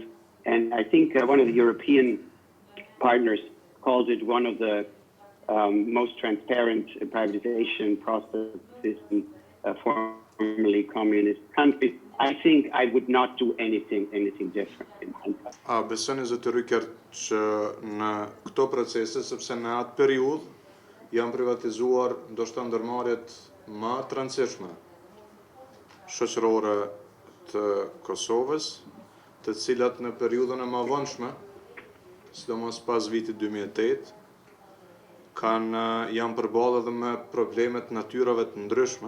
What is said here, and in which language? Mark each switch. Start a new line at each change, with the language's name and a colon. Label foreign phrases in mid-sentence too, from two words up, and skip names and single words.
English: And I think one of the European partners called it one of the most transparent privatization processes in formerly communist countries. I think I would not do anything different in hindsight.
Albanian: A besoni zoti Rucker që në këto procese, sepse në atë periudhë janë privatizuar ndoshta ndërmarrjet më të rëndësishme shoqërore të Kosovës, të cilat në periudhën e mëvonshme, sidomos pas vitit 2008, janë përballë edhe me probleme të natyrave të ndryshme.